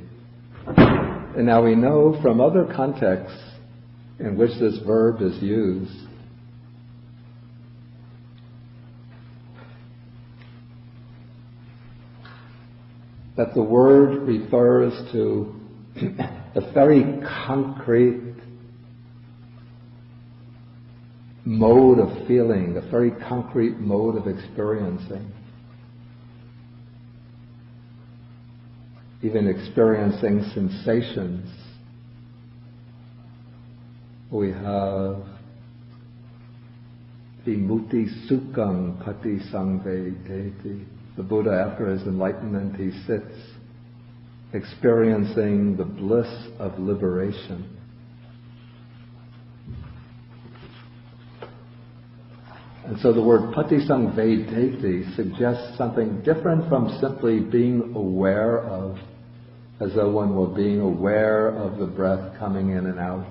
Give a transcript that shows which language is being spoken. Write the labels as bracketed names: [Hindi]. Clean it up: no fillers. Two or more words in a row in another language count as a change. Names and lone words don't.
[English] And now we know from other contexts in which this verb is used that the word refers to a very concrete mode of feeling, a very concrete mode of experiencing. Even experiencing sensations. We have [Pali] vimutti sukham pati sangvedeti. [English] The Buddha, after his enlightenment, he sits experiencing the bliss of liberation. And so the word [Pali] pati sangvedeti [English] suggests something different from simply being aware of, as though one were being aware of the breath coming in and out.